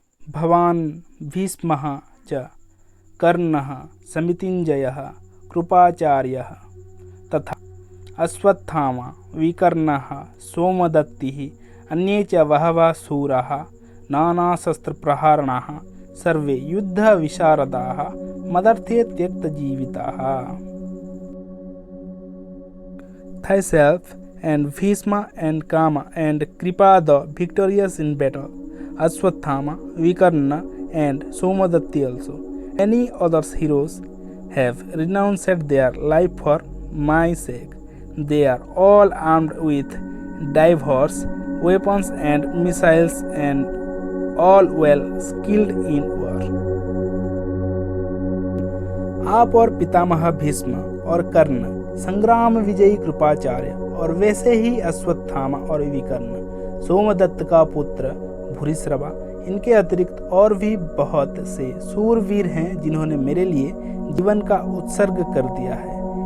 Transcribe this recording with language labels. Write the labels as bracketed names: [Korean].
[Sanskrit] भवान भीष्मः च कर्णः समितिञ्जयः कृपाचार्यः तथा अश्वत्थामा विकर्णः सोमदत्तिः अन्ये च बहवः शूराः नानाशस्त्रप्रहारणाः सर्वे युद्धविशारदाः मदर्थे त्यक्तजीविताः। [English] Thyself and Bhishma and Kama and Kripa the victorious in battle, Ashwathama, Vikarna and Somadatti also. Any other heroes have renounced their life for my sake. They are all armed with diverse weapons and missiles and all well skilled in war. [Hindi] आप और पितामह भीष्म और कर्ण, संग्राम विजयी कृपाचार्य और वैसे ही अश्वत्थामा और विकर्ण, सोमदत्त का पुत्र भूरिश्रवा, इनके अतिरिक्त और भी बहुत से सूरवीर हैं जिन्होंने मेरे लिए जीवन का उत्सर्ग कर दिया है।